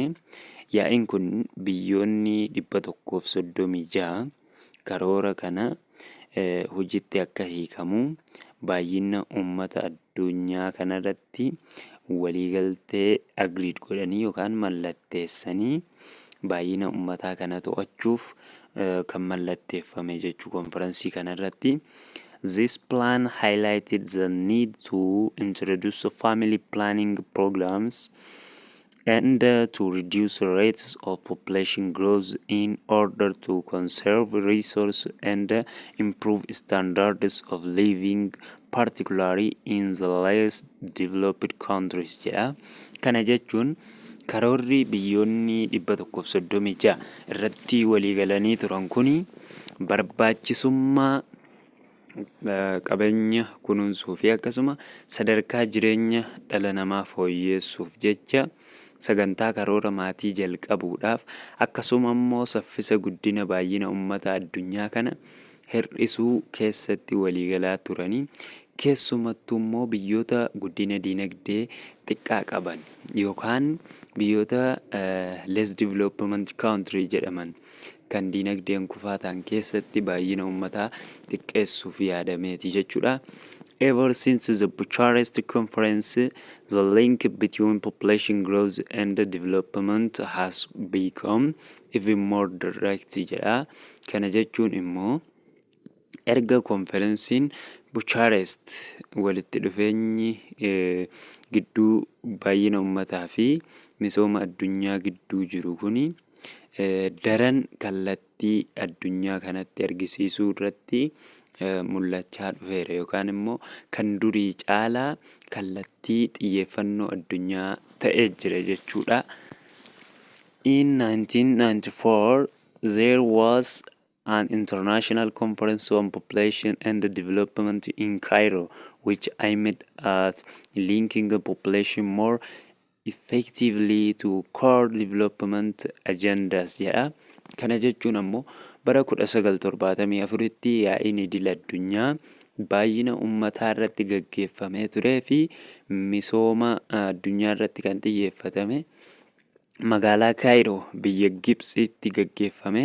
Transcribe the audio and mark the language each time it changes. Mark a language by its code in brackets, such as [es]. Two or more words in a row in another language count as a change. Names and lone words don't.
[om] Yaa'iin kun biyyoonni 136 karoora kana hojiitti akka hiikamu baay'ina ummata addunyaa kanarratti waliigaltee agreed godhanii yookaan mallatteessanii baay'ina ummataa kana to'achuuf kan mallatteeffame jechuu konferansii kanarratti. [en] This plan highlighted the need to introduce family planning programs and to reduce rates of population growth in order to conserve resources and improve standards of living, particularly in the less developed countries. [om] Kana jechuun karoorri biyyoonni 136 irratti waliigalanii turan kuni barbaachisummaa qabeenya kunuunsuu fi akkasuma sadarkaa jireenya dhala namaa fooyyeessuuf jecha sagantaa karoora maatii jalqabuudhaaf akkasuma immoo saffisa guddina baay'ina ummata addunyaa kana hir'isuu keessatti waliigalaa turanii keessumattuu immoo biyyoota guddina dinagdee xiqqaa qaban yookaan biyyoota [en] less development country [om] jedhaman kan dinagdeen kufaataan keessatti baay'ina ummataa xiqqeessuuf yaadameeti jechuudha. [en] Ever since the Bucharest Conference, the link between population growth and development has become even more direct jedha. [om] Kana jechuun immoo erga konferensiin Bucharest walitti dhufeenyi gidduu baay'ina ummataa fi misooma addunyaa gidduu jiru kuni daran kallattii addunyaa kanatti argisiisuu irratti mul'achaa dhufeera yookaan immoo kan durii caalaa kallattii xiyyeeffannoo addunyaa ta'ee jira jechuudha. [en] In 1994, there was an international conference on population and development in Cairo, which aimed at linking the population more effectively to core development agendas jedha. [om] Kana jechuun ammoo bara 1974tti yaa'iin idil-addunyaa baay'ina uummataa irratti gaggeeffamee turee fi misooma addunyaa irratti kan xiyyeeffatame magaalaa Kaayiroo biyya Gibxitti gaggeeffame.